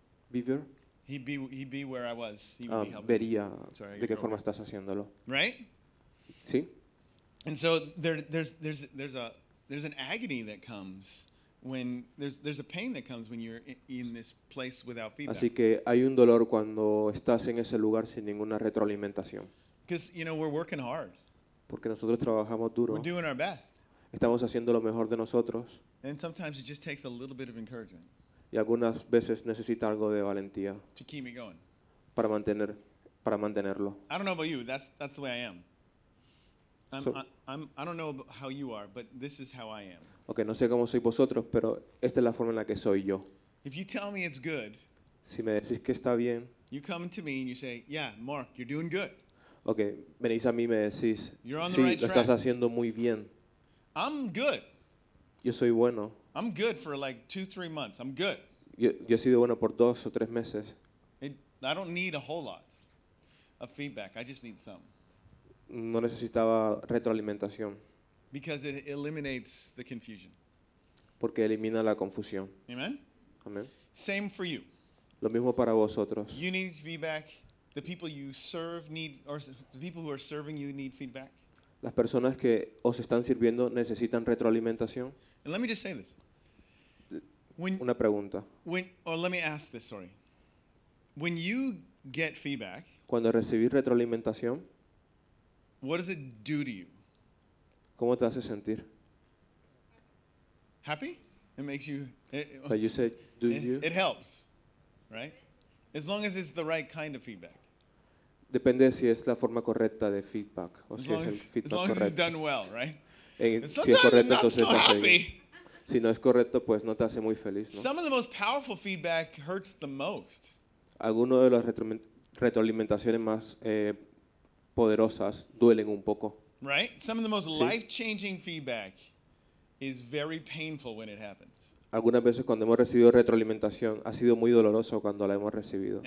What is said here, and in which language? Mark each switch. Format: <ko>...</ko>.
<en>Be there. He'd be where I was.</en> <es>Vería de qué forma estás haciéndolo.</es> <en>Right?</en> <es>Sí.</es> <en>And so there's an agony that comes When there's a pain that comes when you're in this place without feedback.</en> <es>Así que hay un dolor cuando estás en ese lugar sin ninguna retroalimentación.</es> <en>Because you know we're working hard.</en> <es>Porque nosotros trabajamos duro.</es> <en>We're doing our best.</en> <es>Estamos haciendo lo mejor de nosotros.</es> <en>And sometimes it just takes a little bit of encouragement.</en> <es>Y algunas veces necesita algo de valentía.</es> <en>To keep me going.</en> <es>Para mantenerlo.</es> <en>I don't know about you. That's the way I am. I don't know how you are, but this is how I am.</en> <es>Okay, no sé cómo sois vosotros, pero esta es la forma en la que soy yo.</es> <en>If you tell me it's good,</en> <es>si me decís que está bien,</es> <en>you come to me and you say, yeah, Mark, you're doing good.</en> <es>Okay, venís a mí y me decís,</es> <en>you're on</en> <es>sí,</es> <en>the right</en> <es>lo</es> <en>track.</en> <es>Estás haciendo muy bien.</es> <en>I'm good.</en> <es>Yo soy bueno.</es> <en>I'm good for like 2-3 months. I'm good.</en> <es>Yo he sido bueno por 2 o 3 meses.</es> <en>I don't need a whole lot of feedback. I just need some.</en> <es>No necesitaba retroalimentación.</es> <en>Because it eliminates the confusion.</en> <es>Porque elimina la confusión.</es> <en>Amen? Amen. Same for you.</en> <es>Lo mismo para vosotros.</es> <en>You need feedback. The people you serve need, or the people who are serving you need feedback.</en> <es>Las personas que os están sirviendo necesitan retroalimentación.</es> <en>And let me just say this.</en> <es>Una pregunta.</es> <en>Let me ask this, sorry. When you get feedback,</en> <es>cuando recibís retroalimentación,</es> <en>what does it do to you?</en> <es>¿Cómo te hace sentir?</es> <en>Happy? It makes you... But you said, do you? It helps, right? As long as it's the right kind of feedback.</en> <es>Depende si es la forma correcta de feedback. O si es el feedback correcto.</es> <en>As long as it's done well, right?</en> <es>Si es correcto, entonces es así. Si no es correcto, pues no te hace muy feliz, ¿no?</es> <en>Some of the most powerful feedback hurts the most.</en> <es>Algunos de las retroalimentaciones más poderosas duelen un poco.</es> <en>Right? Some of the most life-changing feedback is very painful when it happens.</en> <es>Algunas veces cuando hemos recibido retroalimentación ha sido muy doloroso cuando la hemos recibido.</es>